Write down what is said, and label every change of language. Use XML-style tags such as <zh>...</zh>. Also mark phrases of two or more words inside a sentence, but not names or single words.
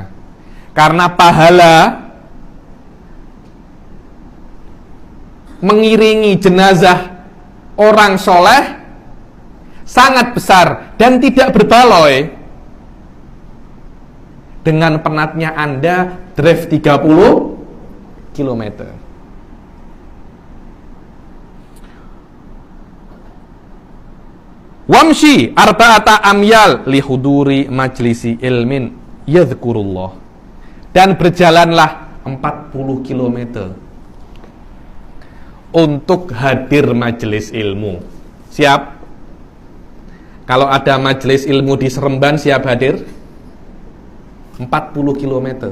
<ms>Karena pahala mengiringi jenazah orang soleh sangat besar dan tidak berbaloi dengan penatnya Anda drive 30 km.</ms> <ar>وامش أربعة أميال لحضور مجلس علم يذكر الله,</ar> <ms>dan berjalanlah 40 km untuk hadir majelis ilmu. Siap? Kalau ada majelis ilmu di Seremban, siap hadir? 40 km.</ms>